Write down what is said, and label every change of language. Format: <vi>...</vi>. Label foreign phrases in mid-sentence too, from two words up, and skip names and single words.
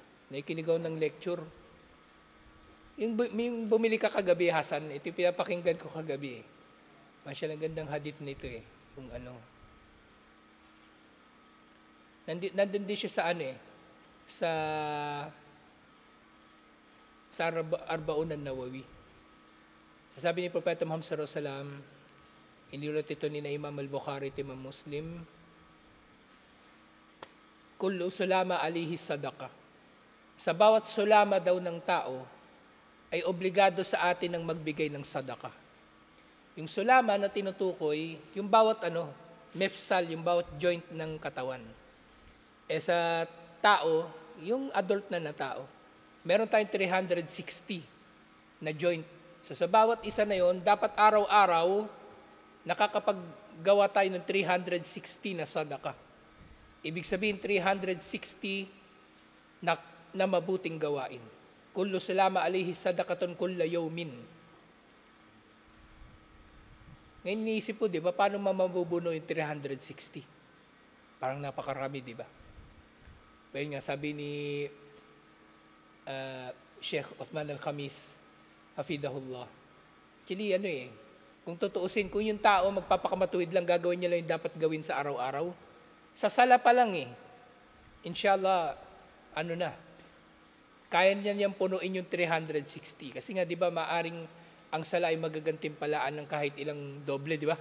<tl>Nakikinig ako ng lecture. Yung bumili ka kagabi, Hasan, ito yung pinapakinggan ko kagabi eh. Masyadong gandang hadith nito eh. Yung nandun din siya sa Arbaun an-Nawawi. Sasabi ni Propeta Muhammad</tl> <ar>صلى الله عليه وسلم,</ar> <tl>iniulat ito ni Imam al-Bukhari at Imam Muslim,</tl> <ar>كل سلامى عليه صدقة.</ar> <tl>Sa bawat sulama daw ng tao, ay obligado sa atin ang magbigay ng sadaka. Yung sulama na tinutukoy, yung bawat mefsal, yung bawat joint ng katawan. Sa tao, yung adult na tao, meron tayong 360 na joint. So sa bawat isa na yon, dapat araw-araw, nakakapaggawa tayo ng 360 na sadaka. Ibig sabihin 360 na mabuting gawain.</tl> <ar>كل سلامى عليه صدقة كل يوم.</ar> <tl>Ngayon iniisip po, di ba, paano mabubuno yung 360? Parang napakarami, di ba? Pero nga, sabi ni Sheikh Uthman al-Khamis, hafidahullah. Actually, kung tutuusin, kung yung tao magpapakamatuwid lang, gagawin niya lang yung dapat gawin sa araw-araw, sa sala pa lang inshallah, kaya niya niyang punuin yung 360. Kasi nga, di ba, maaring ang sala ay magagantimpalaan ng kahit ilang doble, di ba?</tl>